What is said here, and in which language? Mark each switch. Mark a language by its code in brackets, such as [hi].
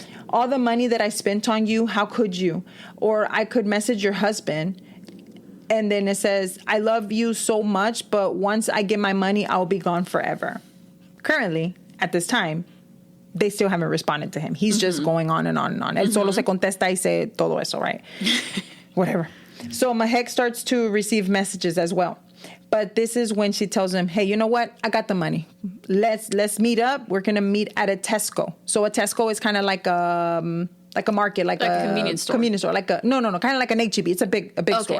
[en] All the money that I spent on you, how could you? Or I could message your husband. And then it says, I love you so much, but once I get my money, I'll be gone forever. Currently, at this time, they still haven't responded to him. He's just going on and on and on. [es] Él solo se contesta y se todo eso, right? [en] Whatever. So Mahek starts to receive messages as well. But this is when she tells him, hey, you know what? I got the money. Let's meet up. We're going to meet at a Tesco. So a Tesco is kind of like a market, like a convenience store. Convenience store. No, kind of like an H-E-B. It's a big store.